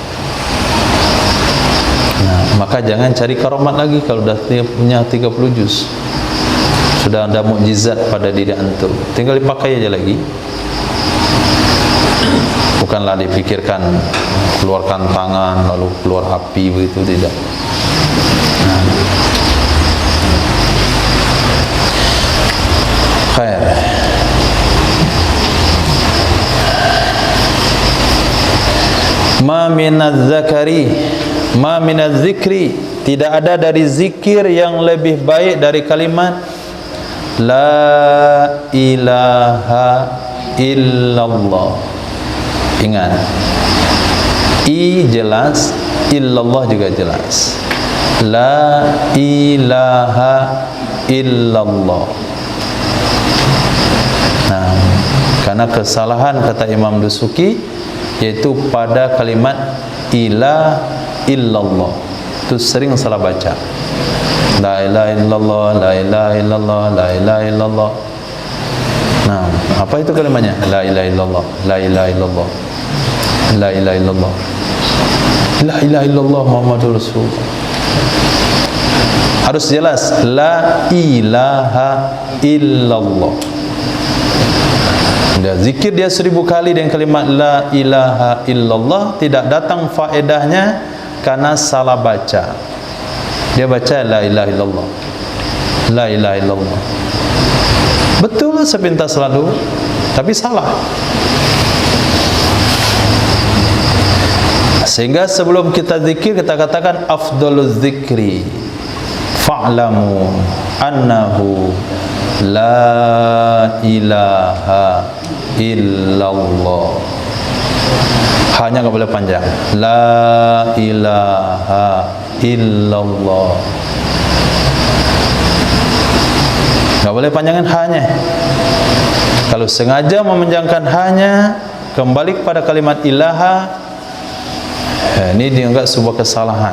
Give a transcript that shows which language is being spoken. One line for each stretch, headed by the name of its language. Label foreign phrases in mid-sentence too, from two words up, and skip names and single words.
Indonesian: Nah, maka jangan cari karamat lagi kalau sudah punya 30 juz. Sudah ada mukjizat pada diri antum. Tinggal dipakai aja lagi. Bukanlah dipikirkan keluarkan tangan lalu keluar api, begitu tidak. Nah. Khair.
Arabic: ما من الذكر، ما من الذكر,
Indonesian: tidak ada dari zikir yang lebih baik dari kalimat
Arabic: لا إله إلا الله.
Indonesian: Ingat, I jelas, illallah juga jelas.
Arabic: لا إله إلا الله.
Indonesian: Nah, karena kesalahan kata Imam Dusuki yaitu pada kalimat
Arabic: إله إلا الله,
Indonesian: itu sering salah baca.
Arabic: لا إله إلا الله، لا إله إلا الله، لا إله إلا الله.
Indonesian: Nah, apa itu kalimatnya?
Arabic: لا إله إلا الله، لا إله إلا الله، لا إله إلا الله، لا إله إلا الله محمد رسول الله.
Indonesian: Harus jelas
Arabic: لا إله إلا الله.
Indonesian: Dia zikir dia 1000 kali dengan kalimat
Arabic: لا إله إلا الله,
Indonesian: tidak datang faedahnya karena salah baca. Dia baca
Arabic: لا إله إلا الله، لا إله إلا الله.
Indonesian: Betul sepintas selalu, tapi salah. Sehingga sebelum kita zikir, kita katakan
Arabic: أفضل الذكر فاعلم أنه لا إله إلا الله.
Indonesian: Hanya nggak boleh panjang.
Arabic: لا إله إلا الله.
Indonesian: Nggak boleh panjangkan hanya. Kalau sengaja memanjangkan hanya, kembali kepada kalimat ilaha, ini dianggap sebuah kesalahan.